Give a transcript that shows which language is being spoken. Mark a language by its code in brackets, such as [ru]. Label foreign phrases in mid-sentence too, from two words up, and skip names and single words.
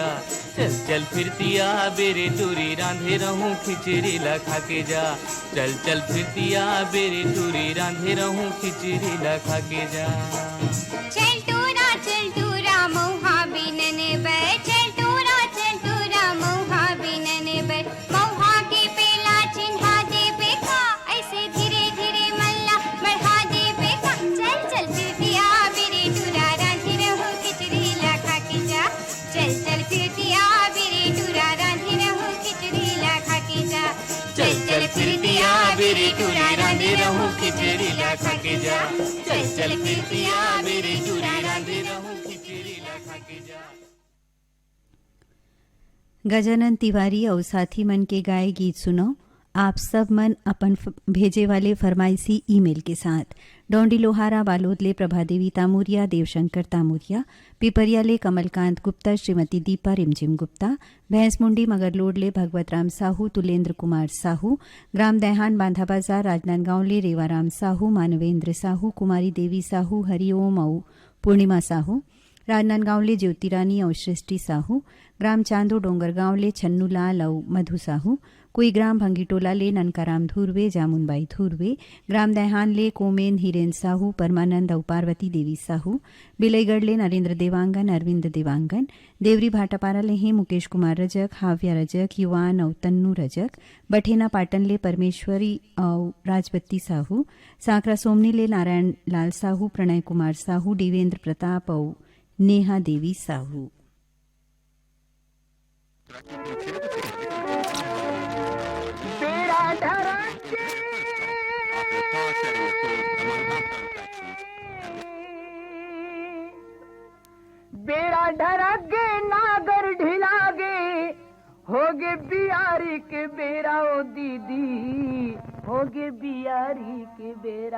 [hne] चल चल फिरतिया बेरे टूरी रांधे रहूं खिचड़ी ला खा के जा। चल चल फिरतिया बेरे टूरी रांधे रहूं खिचड़ी ला खा के जा। चल टूरा मौहा बिनन बै, चल टूरा मौहा बिनन बै। मौहा के पेला चिन्हा दे बेका, ऐसे धीरे धीरे मल्ला बढ़ा दे बेका। चल चल फिरतिया बेरे टूरा रांधे रहूं खिचड़ी ला खा के जा। चल चल फिरतिया बेरे टूरा रांधे रहूं खिचड़ी ला खा के जा। चल चल फिरतिया बेरे टूरी रांधे रहूं खिचड़ी ला खा के जा। चल चल फिरतिया बेरे टूरी रांधे रहूं खिचड़ी ला खा के जा। गजानन तिवारी और साथी मन के गाए गीत सुनो। आप सब मन अपन भेजे वाले फरमाइशी ईमेल के साथ डोंडी लोहारा बालोदले प्रभादेवी तामुरिया, देवशंकर तामुरिया, पिपरियाले कमलकांत गुप्ता, श्रीमती दीपा रिमझिम गुप्ता, भैंसमुंडी मगरलोडले भगवत राम साहू, तुलेंद्र कुमार साहू, ग्राम दैहान बांधा बाजार राजनांदगांवले रेवाराम साहू, मानवेंद्र साहू, कुमारी देवी साहू, हरिओम और पूर्णिमा साहू, राजनांदगांवले ज्योतिरानी और सृष्टि साहू, ग्राम चांदो डोंगरगांवले छन्नूलाल और मधु साहू, कोई ग्राम भंगीटोलाले ननकाराम धुर्वे, जामुनबाई धुर्वे, ग्राम दैहानले कोमेन हिरेन साहू, परमानंद और पार्वती देवी साहू, बिलईगढ़ले नरेंद्र देवांगन, अरविंद देवांगन, देवरी भाटापाराले हैं मुकेश कुमार रजक, हाव्या रजक, युवान और तन्नू रजक, बठेना पाटनले परमेश्वरी और राजपत्ती साहू, सांकरा सोमनीले नारायण लाल साहू, प्रणय कुमार साहू, देवेंद्र प्रताप और नेहा देवी साहू। बेड़ा ढरगे नागर ढिलागे, होगे बियारी के बेरा ओ दीदी, होगे बियारी के बेरा।